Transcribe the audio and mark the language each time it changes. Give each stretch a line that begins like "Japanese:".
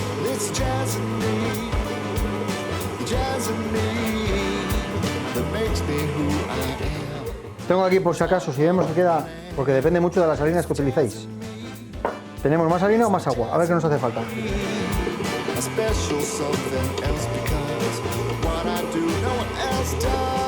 English: It's jazz in me, jazz in me, that makes me who I am.
Spanish: Tengo aquí por si acaso, si vemos que queda, porque depende mucho de las harinas que utilicéis. ¿Tenemos más harina o más agua? A ver qué nos hace falta.
English: A special something else because what I do no one else does.